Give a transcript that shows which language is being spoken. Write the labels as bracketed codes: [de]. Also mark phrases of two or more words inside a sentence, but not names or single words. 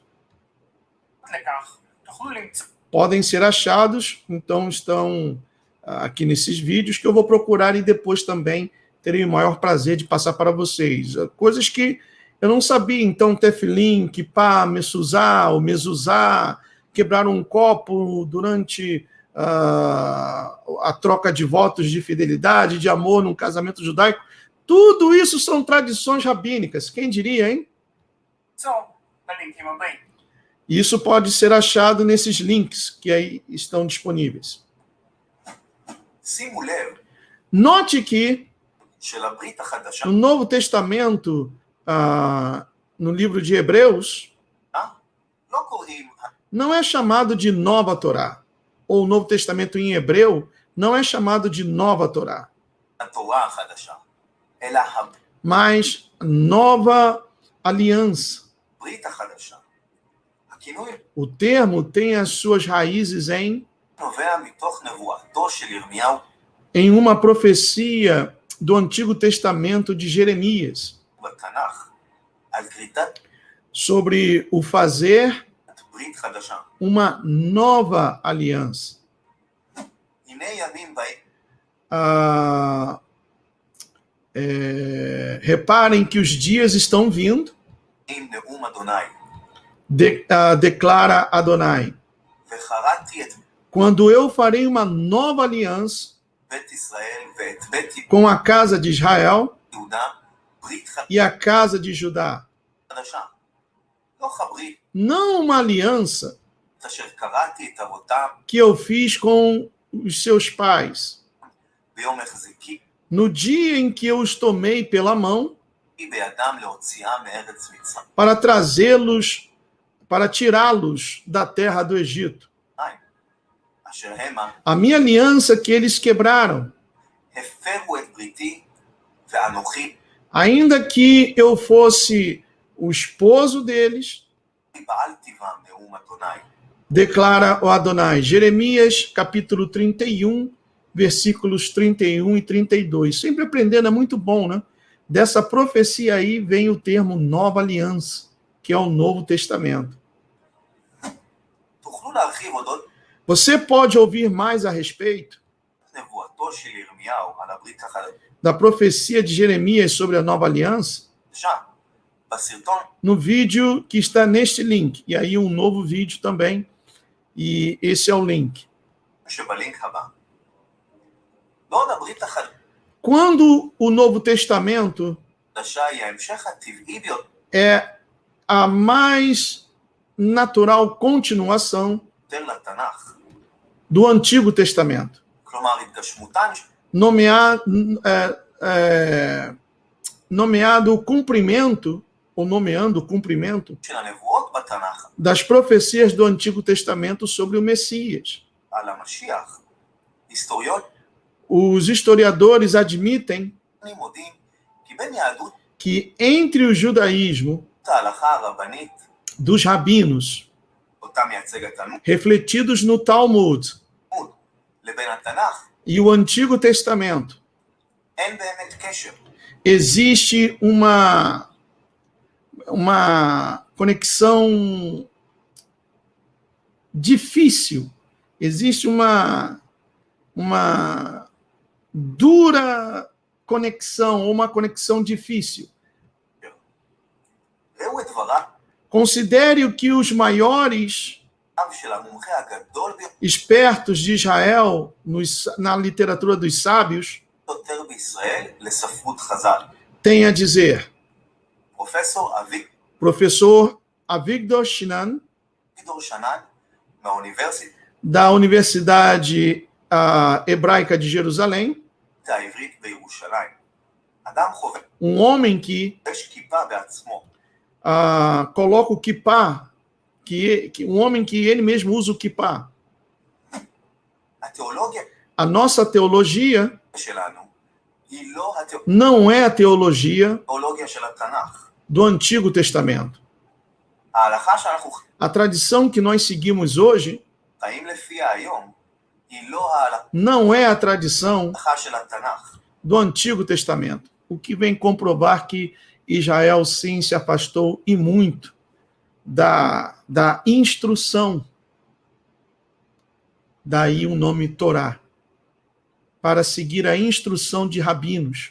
[he] לכך, תוכלו למצוא [pt] Podem ser achados, então estão aqui nesses vídeos, que eu vou procurar e depois também terei o maior prazer de passar para vocês. Coisas que eu não sabia, então, tefilim, kippá, mezuzá, o mezuzá, quebrar um copo durante a troca de votos de fidelidade, de amor num casamento judaico, tudo isso são tradições rabínicas. Quem diria, hein? [he] בלינקים הבאים. [pt] Isso pode ser achado nesses links que aí estão disponíveis. [he] שימו לב [pt] Note que [he] שלברית החדשה [pt] no Novo Testamento, no livro de Hebreus, [he] לא קוראים [pt] não é chamado de Nova Torá. Ou o Novo Testamento em hebreu não é chamado de Nova Torá, [he] התורה החדשה, אלא [pt] mas Nova Aliança. [he] הברית החדשה. הכינוי [pt] O termo tem as suas raízes [he] נובע מתוך נבואתו של ירמיהו [pt] em uma profecia do Antigo Testamento de Jeremias, [he] בתנ"ך על כריתת [pt] sobre o fazer [he] ברית חדשה. [pt] uma nova aliança. [he] הנה ימים באים [pt] Reparem que os dias estão vindo, [he] נאום אדוני, [pt] declara Adonai, [he] וחרתי את [pt] quando eu farei uma nova aliança [he] בית ישראל ואת בית [pt] com a casa de Israel [he] יהודה, ברית [pt] e a casa de Judá. [he] חדשה. לא חברית [pt] Não uma aliança [he] אשר קראתי את אבותם [pt] que eu fiz com os seus pais, [he] ביום החזיקי [pt] no dia em que eu os tomei pela mão [he] בידם להוציאם מארץ מצרים. [pt] para trazê-los, para tirá-los da terra do Egito. [he] אשר המה [pt] A minha aliança que eles quebraram, [he] הפרו את בריתי ואנוכי [pt] ainda que eu fosse o esposo deles, [he] פעלתי בם נאום אדוני. [pt] declara o Adonai. Jeremias, capítulo 31, versículos 31 e 32. Sempre aprendendo, é muito bom, né? Dessa profecia aí vem o termo nova aliança, que é o Novo Testamento. [he] תוכלו להרחיב אודות [pt] Você pode ouvir mais a respeito [he] נבואתו של ירמיהו על הברית [pt] da profecia de Jeremias sobre a nova aliança [he] החדשה בסרטון [pt] no vídeo que está neste link. E aí um novo vídeo também. E esse é o link. [he] שבלינק הבא. בעוד הברית [pt] Quando o Novo Testamento [he] החדשה היא ההמשך הטבעי ביותר [pt] é a mais natural continuação [he] לתנ"ך. [pt] do Antigo Testamento, [he] כלומר, התגשמותן [pt] nomeado o cumprimento, ou nomeando o cumprimento [he] של הנבואות בתנ"ך [pt] das profecias do Antigo Testamento sobre o Messias. [he] על המשיח. היסטוריונים [pt] Os historiadores admitem [he] מודים כי בין יהדות [pt] que entre o judaísmo [he] ההלכה הרבנית, [pt] dos rabinos, [he] אותה מייצג התלמוד, [pt] refletidos no Talmud, [he] לבין התנ"ך, [pt] e o Antigo Testamento, [he] אין באמת קשר. [pt] existe uma conexão difícil, existe uma dura conexão, ou uma conexão difícil. [he] ראו את דבריו [pt] Considere que os maiores [he] של המומחה הגדול [pt] espertos de Israel na literatura dos sábios [he] ביותר בישראל לספרות חז"ל. [pt] têm a dizer, [he] פרופסור [pt] professor Avigdor Shinan, [he] אביגדור שנן מהאוניברסיטה [pt] da Universidade Hebraica de Jerusalém, [he] העברית בירושלים. אדם חובש [pt] homem que [he] כיפה בעצמו, [pt] coloca o kippah, homem que ele mesmo usa o kippah. [he] התיאולוגיה [pt] A nossa teologia [he] שלנו היא לא [pt] não é a teologia [he] התיאולוגיה של התנ"ך. [pt] do Antigo Testamento. [he] ההלכה שאנחנו [pt] A tradição que nós seguimos hoje [he] חיים לפיה היום היא לא ההלכה [pt] não é a tradição [he] של התנ"ך. [pt] do Antigo Testamento, o que vem comprovar que Israel sim se afastou e muito da instrução, daí o nome Torá, para seguir a instrução de rabinos.